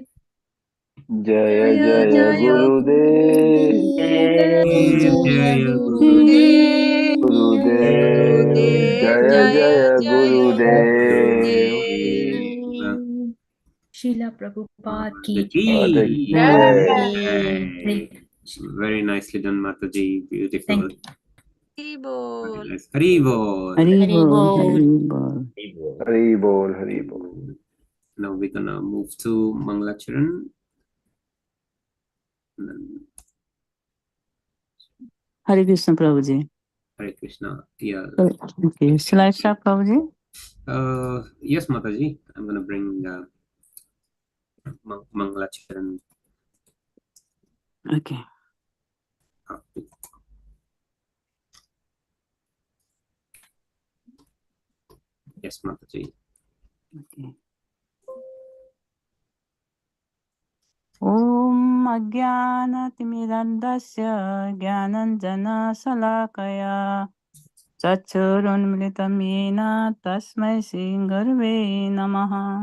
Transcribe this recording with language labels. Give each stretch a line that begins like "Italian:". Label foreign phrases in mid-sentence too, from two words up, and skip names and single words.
Hindi: जय जय गुरुदेव जय गुरुदेव गुरुदेव जय जय गुरुदेव शिला प्रभुपाद की जय
English: Very nicely done, Mataji. Beautiful. Thank you. Very nice.
Bangla: হরি বোল. হরি বোল হরি বোল হরি বোল
English: Now we're gonna move to Mangalacharan.
Hindi: हरे कृष्ण प्रभु जी
English: Hare Krishna. Yeah. Okay, shall I start, Prabhuji? Yes, Mataji. I'm gonna bring Mangalacharan. Okay. Up to Yes, Mataji. Okay.
Sanskrit: ओम अज्ञानतिमिरान्धस्य ज्ञानाञ्जनशलाकया चक्षुरुन्मीलितं येन तस्मै श्रीगुरवे नमः.